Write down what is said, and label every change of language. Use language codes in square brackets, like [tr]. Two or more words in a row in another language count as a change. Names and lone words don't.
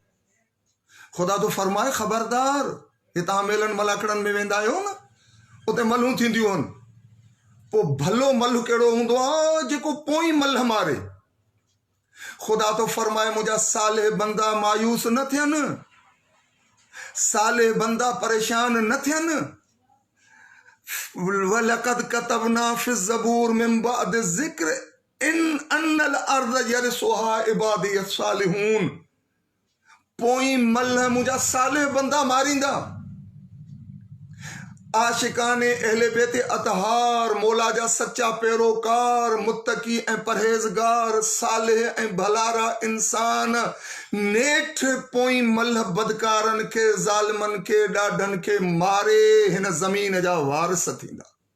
[sd] ख़ुदा तो फरमाए ख़बरदार, हितां मेलनि मलाखड़नि में वेंदा आहियो न, उते मलूं थींदियूं आहिनि। पोइ भलो मल कहिड़ो हूंदो आहे जेको पोइ मल मारे। ख़ुदा तो फरमाए मुंहिंजा साले बंदा मायूस न थियनि, साले बंदा परेशान न थियनि। [ar] ولقد كتبنا في الزبور من بعد الذكر أن الأرض يرثها عبادي الصالحون. [sd] पोइ मल मुंहिंजा साले बंदा मारींदा। आशिकाने अहले बेत अतहार मौला जा सच्चा पैरोकार मुत्तकी ऐं परहेज़गार सालिह ऐं भलारा इंसान नेठ पोई मल्ह बदकारन के ज़ालिमन के ॾाढनि खे मारे हिन ज़मीन जा वारिस थींदा।